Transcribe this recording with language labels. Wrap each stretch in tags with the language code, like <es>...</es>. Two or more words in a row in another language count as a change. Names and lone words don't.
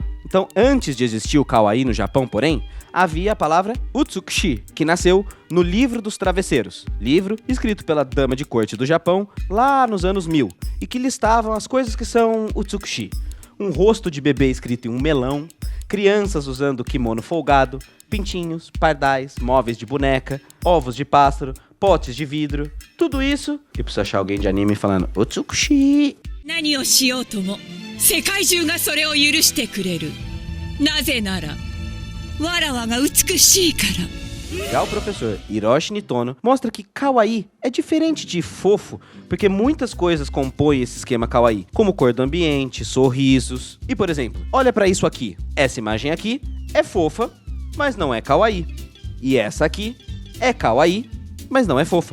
<pt>Então, antes de existir o Kawaii no Japão, porém, havia a palavra Utsukushi, que nasceu no Livro dos Travesseiros, livro escrito pela dama de corte do Japão lá nos anos 1000, e que listavam as coisas que são Utsukushi. Um rosto de bebê escrito em um melão, crianças usando kimono folgado, pintinhos, pardais, móveis de boneca, ovos de pássaro, potes de vidro, tudo isso. E precisa achar alguém de anime falando Utsukushi.</pt> <ja>何をしようとも世界中がそれを許してくれる。なぜならわらわが美しいから。</ja> <pt>Já o professor Hiroshi Nitono mostra que Kawaii é diferente de fofo, porque muitas coisas compõem esse esquema Kawaii, como cor do ambiente, sorrisos. E, por exemplo, olha pra isso aqui. Essa imagem aqui é fofa, mas não é Kawaii. E essa aqui é Kawaii, mas não é fofa.</pt>